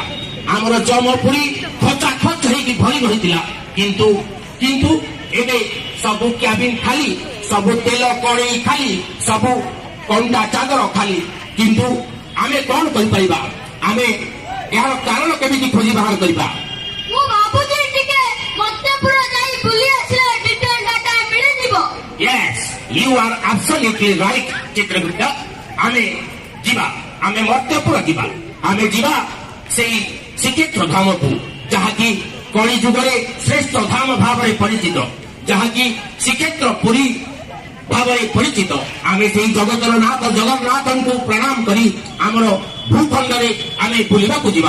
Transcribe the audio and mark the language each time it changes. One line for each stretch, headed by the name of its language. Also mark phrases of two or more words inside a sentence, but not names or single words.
Odia: ଆମର ଜମପୁରୀ ଖଚା ଖଚ ହେଇକି ଭରି ରହିଥିଲା, କିନ୍ତୁ ଏବେ ସବୁ କ୍ୟାବିନ ଖାଲି, ସବୁ ତେଲ କଡ଼େଇ ଖାଲି, ସବୁ କଣ୍ଟା ଚାଦର ଖାଲି। କିନ୍ତୁ ଆମେ କଣ କରିପାରିବା? ଆମେ ଏହାର କାରଣ କେମିତି ଖୋଜି ବାହାର କରିବା? ମୁଁ ଭାବୁଛି ଟିକେ ମତ୍ୟପୁର ଯାଇ ବୁଲି ଆସିଲେ
English: detail data
Odia: ମିଳିଯିବ।
English: Yes, you are absolutely right ଚିତ୍ରଗୁପ୍ତ।
Odia: ଆମେ ଯିବା, ଆମେ ମତ୍ୟପୁର ଯିବା, ଆମେ ଯିବା ସେଇ ଶ୍ରୀକ୍ଷେତ୍ର ଧାମକୁ, ଯାହାକି କଳି ଯୁଗରେ ଶ୍ରେଷ୍ଠ ଧାମ ଭାବରେ ପରିଚିତ, ଯାହାକି ଶ୍ରୀକ୍ଷେତ୍ର ପୁରୀ ଭାବରେ ପରିଚିତ। ଆମେ ସେଇ ଜଗତର ନାଥ ଜଗନ୍ନାଥଙ୍କୁ ପ୍ରଣାମ କରି ଆମର ଭୂଖଣ୍ଡରେ ଆମେ ବୁଲିବାକୁ ଯିବା।